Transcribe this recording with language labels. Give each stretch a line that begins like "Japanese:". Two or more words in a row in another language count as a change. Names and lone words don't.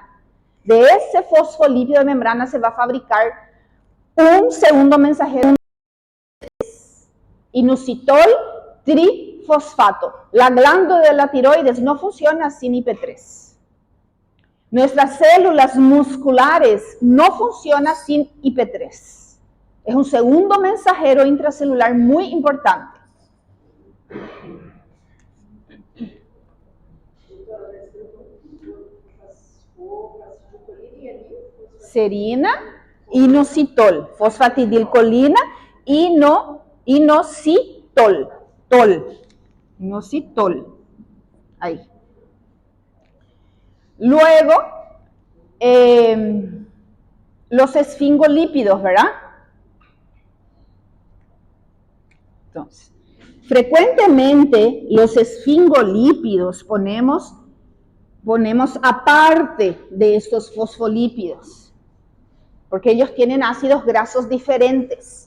Spanish: De ese fosfolípido de membrana se va a fabricar un segundo mensajero, inositol trifosfato. La glándula de la tiroides no funciona sin IP3. Nuestras células musculares no funcionan sin IP3. Es un segundo mensajero intracelular muy importante. Serina, inositol, fosfatidilcolina, inositol, inositol. Ahí. Luego, los esfingolípidos, ¿verdad? Entonces, frecuentemente los esfingolípidos ponemos aparte de estos fosfolípidos, porque ellos tienen ácidos grasos diferentes.